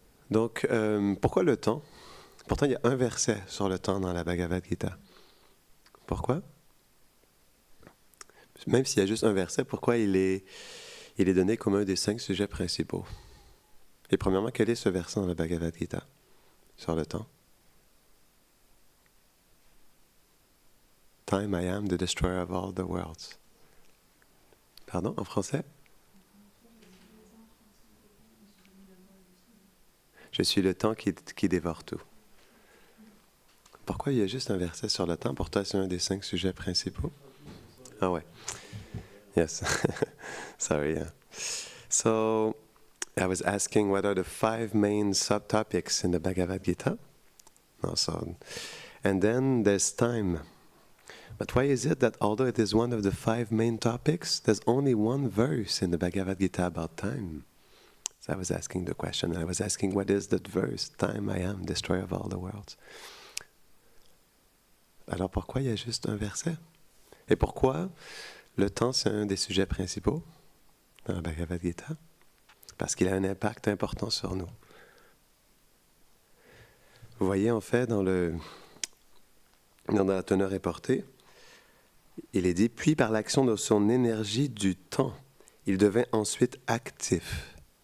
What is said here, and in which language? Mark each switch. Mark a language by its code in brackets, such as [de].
[fr] Donc, pourquoi le temps? Pourtant, il y a un verset sur le temps dans la Bhagavad Gita. Pourquoi? Même s'il y a juste un verset, pourquoi il est donné comme un des 5 sujets principaux? Et premièrement, quel est ce verset dans la Bhagavad Gita sur le temps? [en] Time I am the destroyer of all the worlds. [fr] Pardon, en français? Je suis le temps qui dévore tout. Pourquoi il y a juste un verset sur le temps? Pour toi, c'est un des 5 sujets principaux? [en] Ah ouais. Yes. Sorry. Yeah. So, I was asking what are the 5 main subtopics in the Bhagavad Gita? Also, and then there's time. But why is it that although it is one of the 5 main topics, there's only one verse in the Bhagavad Gita about time? So I was asking the question, and I was asking, what is that verse? Time I am, destroyer of all the worlds. [fr] Alors pourquoi il y a juste un verset? Et pourquoi le temps, c'est un des sujets principaux dans la Bhagavad Gita? Parce qu'il a un impact important sur nous. Vous voyez, en fait, dans la teneur reportée, il est dit, puis par l'action de son énergie du temps, il devint ensuite actif.